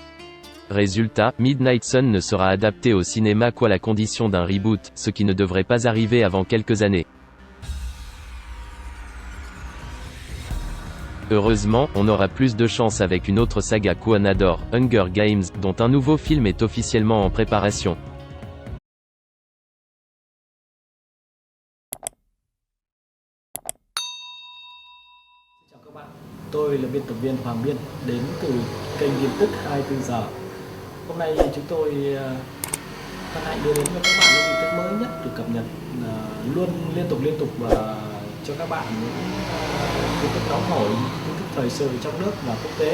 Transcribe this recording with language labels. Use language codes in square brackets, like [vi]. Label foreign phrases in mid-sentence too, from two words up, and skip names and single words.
[fr] Résultat, Midnight Sun ne sera adapté au cinéma qu'à la condition d'un reboot, ce qui ne devrait pas arriver avant quelques années. Heureusement, on aura plus de chance avec une autre saga qu'on adore, Hunger Games, dont un nouveau film est officiellement en préparation. [vi] Chào các bạn, tôi là biên tập viên Hoàng Biên, đến từ kênh tin tức 24 giờ. Hôm nay chúng tôi hân hạnh đưa đến cho các bạn những tin tức mới nhất được cập nhật luôn liên tục và cho các bạn những tin tức nóng hổi, tin tức thời sự trong nước và quốc tế.